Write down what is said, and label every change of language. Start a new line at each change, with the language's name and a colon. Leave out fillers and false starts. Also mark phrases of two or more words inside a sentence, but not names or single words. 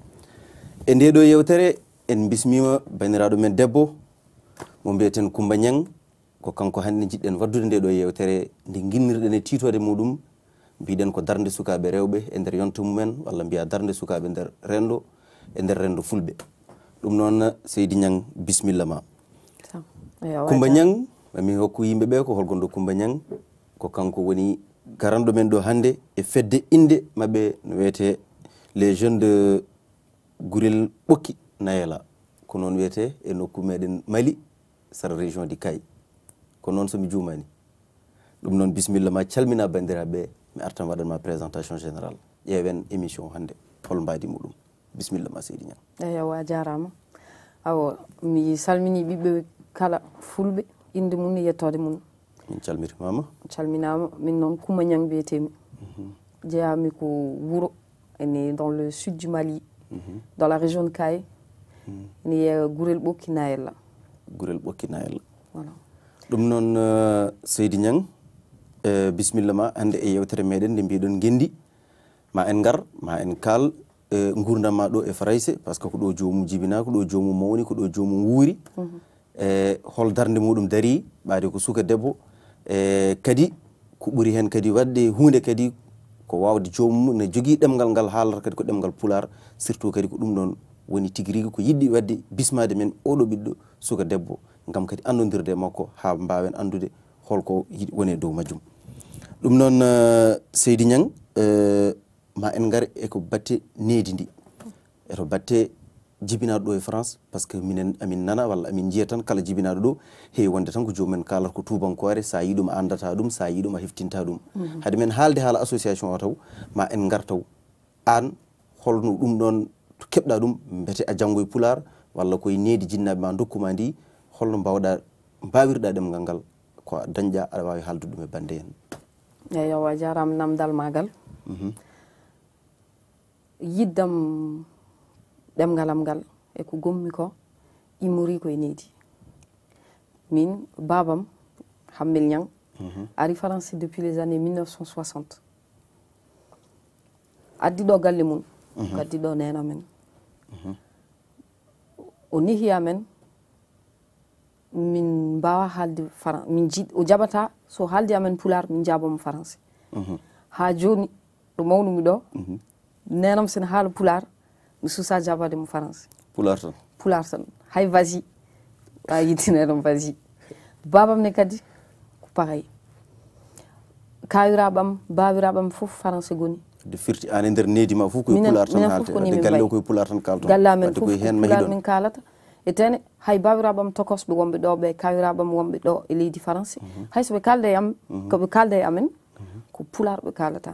Fula: e nde ɗo yewtere en bismima baniraɗo men debbo mo mbiyeten Coumba Niang ko kanko hande jiɗɗen waddude nde ɗo yewtere nde guinnirɗen e titode muɗum mbiɗen ko darde sukaɓe rewɓe e nder yonta mumen walla mbiya darde sukaɓe nder rendo e nder rendo fulɓe ɗum noon Seydi Niang bisimilla ma. Coumba Niang mami hokku yimɓeɓe ko holgonɗo Coumba Niang ko kanko woni garanɗo men ɗo hande e fedde inde mabɓe no wiyete
French: les jeunes de
Fula: Gurel Ɓokki Nayela ko noon wiyete e nokku meɗen Mali sara région di Kay ko noon somi jumani ɗum noon bisimilla ma calmina bandiraɓe mi artan waɗanma
French: présentation générale
Fula: ƴeewen émission hande hol mbadi muɗum bisimilla ma Seydi Niang. Eywa a jarama awo mi salmini ɓiɓɓe kala fulɓe inde mum e yettode mum. Min calmitimama. Calminama min noon Coumba Niang mbiyetemi jeeyami ko wuuro ene
French: dans le sud du Mali dans la région de Kay
Fula: ene yeeya Gurel Ɓokki Nayela. Gurel Ɓokki Nayela. Voilà. ɗum noon Seydi Niang bisimilla ma hande e yewtere meɗen nde mbiɗon gendi ma en gar ma en kal gurdam ma ɗo e Farayse
French: par ce que
Fula: ko ɗo jomum jibina ko ɗo jomum mawni ko ɗo jomum wuuri e hol darde muɗum dari ɓaade ko suka debbo e kadi ko ɓuuri hen kadi wadde hunde kadi ko wawde jomum ne jogui ɗemgal ngal haalata kadi ko ɗemgal pular surtout kadi ko ɗum ɗon woni tigui rigui ko yiɗɗi wadde bismade men oɗo ɓiɗɗo suka debbo gam kadi andodirde makko ha mbawen andude holko yiɗi woni e dow majjum ɗum noon Seydi Niang ma en gar eko batte needi ndi eto batte jibinaɗo ɗo e France
French: par ce que
Fula: minen amin nana walla amin jiya tan kala jibinaɗo ɗo heewi wonde tan ko jomumen kalata ko tubankore sa yiɗum a andata ɗum sa yiɗum a heftinta ɗum haade men haalde haala association o taw ma en gar taw an holno ɗum ɗon to keɓɗa ɗum beete a janggoye Pular walla koye needi jinnaɓe ma dokkuma ndi holno mbawɗa mbawirɗa ɗemgal ngal ko dañƴa aɗa wawi haaldude ɗum e bande hen. Eywa a jarama namdal magal yiddam ɗemgalam ngal e ko gommi ko immori koye needi min babam Hammel Niang ari France
French: depuis les années 1960
Fula: addi ɗo galle mum addi ɗo nena men o nehi amen min mbawa haalde min o jaɓata so haaldi amen Pular min jabomo français ha joni ɗo mawnumi ɗo nenam sen haala Pular mi susa jabade mo français Pular tan hay vas-y wa yittinedam vas-y babam ne kadi ko pareil kawiraɓam bawiraɓam foof français goni de firti an e nder needi ma fof koye Pular tan haalte galle o koye Pular tan kalton galle amen fof Pular min kalata e tene hay bawiraɓam tokosɓe wonɓe ɗo ɓe kawiraɓam wonɓe ɗo e leydi français hay soɓe kalde e am koɓe kalde e amen ko Pular ɓe kalatami